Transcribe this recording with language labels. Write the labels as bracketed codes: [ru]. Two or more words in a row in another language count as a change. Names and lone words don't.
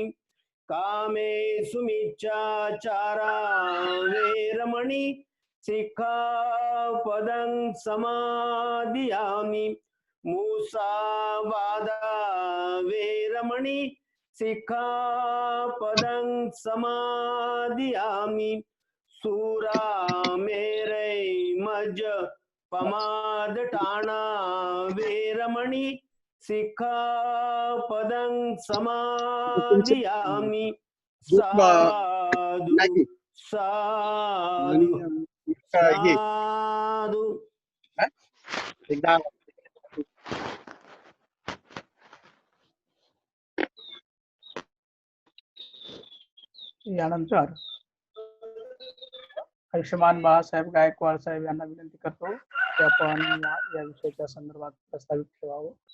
[pi] कामेषु मिच्छाचारा वेरमणि सिक्खापदं समादियामि. मुसावादा वेरमणि सिक्खापदं समादियामि. सूरा मेरे मज पमादटाना वेरमणि सिक्खापदं समादियामि. साधु साधु हे साधु [mr] एकदा यानंतर आयुष्यमान बाळासाहेब गायकवाड साहेब यांना विनंती करतो की आपण या विषयाच्या संदर्भात प्रस्तावित ठेवावं.